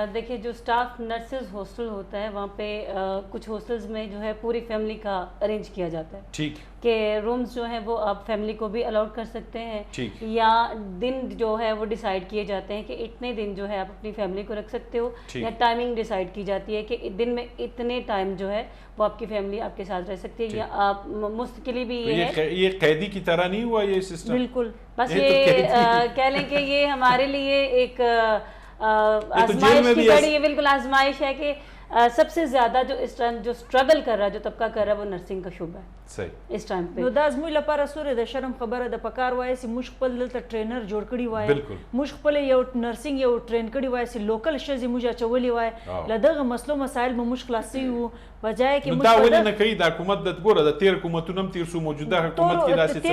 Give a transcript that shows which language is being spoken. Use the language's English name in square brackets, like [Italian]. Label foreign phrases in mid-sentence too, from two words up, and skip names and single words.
[Urdu] دیکھیں، جو اسٹاف نرسز ہاسٹل ہوتا ہے وہاں پہ کچھ ہاسٹلز میں جو ہے پوری فیملی کا ارینج کیا جاتا ہے، ٹھیک، کہ رومز جو ہیں وہ آپ فیملی کو بھی الاؤڈ کر سکتے ہیں، یا دن جو ہے وہ ڈیسائیڈ کیے جاتے ہیں کہ اتنے دن جو ہے آپ اپنی فیملی کو رکھ سکتے ہو، یا ٹائمنگ ڈیسائیڈ کی جاتی ہے کہ دن میں اتنے ٹائم جو ہے وہ آپ کی فیملی آپ کے ساتھ رہ سکتی ہے، یا آپ مستقلی بھی یہ قیدی کی طرح نہیں ہوا یہ سسٹم؟ بالکل، بس یہ کہہ لیں کہ یہ ہمارے لیے ایک آزمائش کی گھڑی ہے، بالکل آزمائش ہے کہ سب سے زیادہ جو اس ٹائم جو سٹرگل کر رہا ہے، جو طبقہ کر رہا ہے، وہ نرسنگ کا شعبہ ہے [Pashto] اس ټایم په. نو دا زموږ لپاره سورې د شرم خبره د پکار وای چې موږ خپل دلته ټرینر جوړ کړی وای، موږ خپل یو نرسنګ یو ټرین کړی وای چې لوکل ښځې موږ اچولې وای، له دغه مسلو مسایل به موږ خلاصي وو، بجای کې موږ دا ولې نه کوي د حکومت د ګوره د تیر حکومتونو هم تیر شو، موجوده حکومت کې داسې